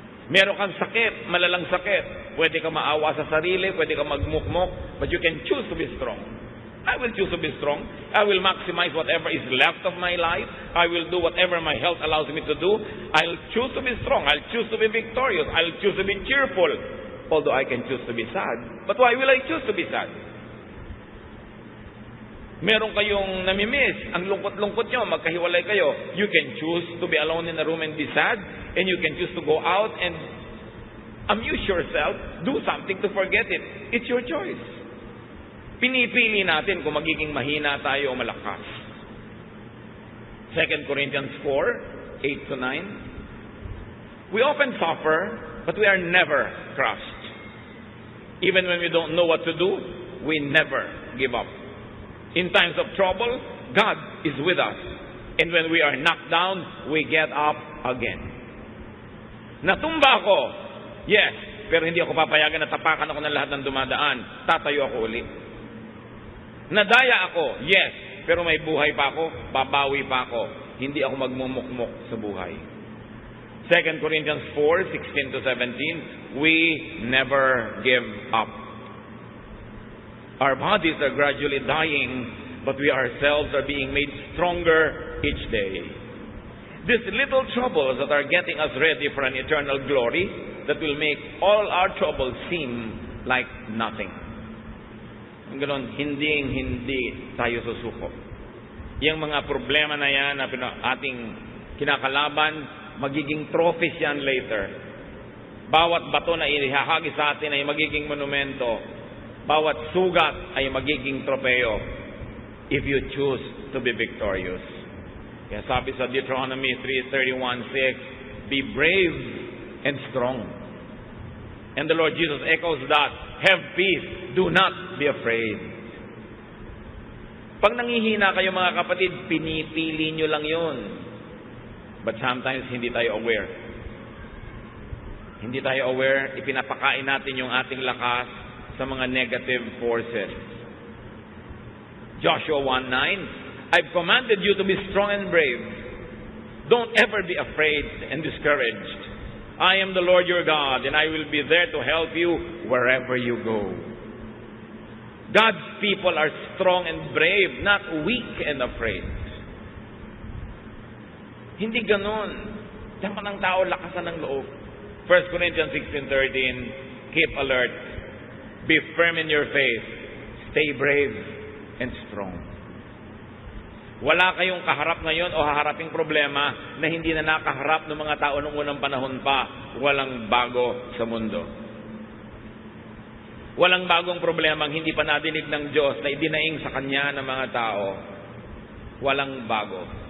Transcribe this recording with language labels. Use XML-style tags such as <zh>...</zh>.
<tl>Meron kang sakit, malalang sakit. Pwede ka maawa sa sarili, pwede ka magmukmok,</tl> <en>but you can choose to be strong. I will choose to be strong. I will maximize whatever is left of my life. I will do whatever my health allows me to do. I'll choose to be strong. I'll choose to be victorious. I'll choose to be cheerful. Although I can choose to be sad. But why will I choose to be sad?</en> <tl>Meron kayong namimiss, ang lungkot-lungkot nyo, magkahiwalay kayo.</tl> <en>You can choose to be alone in a room and be sad. And you can choose to go out and amuse yourself. Do something to forget it. It's your choice.</en> <tl>Pinipili natin kung magiging mahina tayo o malakas.</tl> <en>2 Corinthians 4, 8-9. We often suffer, but we are never crushed. Even when we don't know what to do, we never give up. In times of trouble, God is with us. And when we are knocked down, we get up again.</en> <tl>Natumba ako, yes, pero hindi ako papayagan na tapakan ako ng lahat ng dumadaan. Tatayo ako uli. Nadaya ako, yes, pero may buhay pa ako, babawi pa ako. Hindi ako magmumukmok sa buhay.</tl> <en>2 Corinthians 4:16 to 17, we never give up. Our bodies are gradually dying, but we ourselves are being made stronger each day. These little troubles that are getting us ready for an eternal glory that will make all our troubles seem like nothing.</en> <tl>Ang ganon, hindi tayo susuko. Yung mga problema na yan na ating kinakalaban, magiging trophies yan later. Bawat bato na ihahagi sa atin ay magiging monumento. Bawat sugat ay magiging tropeo</tl> <en>if you choose to be victorious.</en> <tl>Kaya sabi sa</tl> <en>Deuteronomy 3:31-6, be brave and strong. And the Lord Jesus echoes that, have peace, do not be afraid.</en> <tl>Pag nangihina kayo mga kapatid, pinipili nyo lang yun.</tl> <en>But sometimes</en> <tl>hindi tayo aware. Hindi tayo aware, ipinapakain natin yung ating lakas sa mga negative forces.</tl> <en>Joshua 1:9, I've commanded you to be strong and brave. Don't ever be afraid and discouraged. I am the Lord your God, and I will be there to help you wherever you go. God's people are strong and brave, not weak and afraid.</en> <tl>Hindi ganon. Dapat ng tao lakasan ng loob.</tl> <en>1 Corinthians 16:13, keep alert, be firm in your faith, stay brave and strong.</en> <tl>Wala kayong kaharap ngayon o haharaping problema na hindi na nakaharap ng mga tao noong unang panahon pa. Walang bago sa mundo. Walang bagong problema ang hindi pa nadinig ng Diyos na idinaing sa Kanya ng mga tao. Walang bago.</tl>